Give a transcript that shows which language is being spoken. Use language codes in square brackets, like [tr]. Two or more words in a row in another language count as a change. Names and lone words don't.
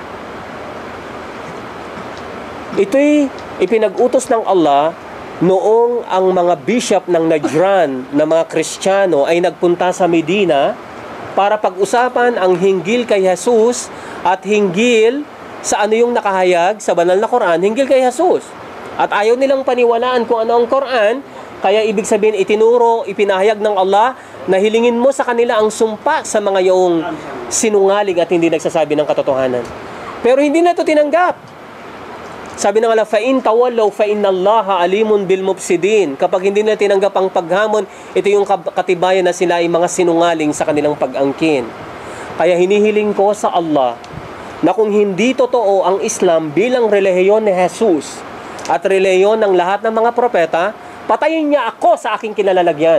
[tl] Ito'y ipinag-utos ng Allah noong ang mga bishop ng Najran na mga Kristiyano ay nagpunta sa Medina para pag-usapan ang hinggil kay Jesus at hinggil sa ano yung nakahayag sa banal na Quran, hinggil kay Jesus. At ayaw nilang paniwalaan kung ano ang Quran, kaya ibig sabihin itinuro, ipinahayag ng Allah na hilingin mo sa kanila ang sumpa sa mga yaong sinungaling at hindi nagsasabi ng katotohanan. Pero hindi na ito tinanggap. [ar] Sabi ng Allah, فَإِن تَوَلَّوْا فَإِنَّ اللَّهَ عَلِيمٌ بِالْمُفْسِدِينَ. [tl] Kapag hindi na tinanggap ang paghamon, ito yung katibayan na sila ay mga sinungaling sa kanilang pag-angkin. Kaya hinihiling ko sa Allah na kung hindi totoo ang Islam bilang relihiyon ni Jesus at relihiyon ng lahat ng mga propeta, patayin niya ako sa aking kinalalagyan.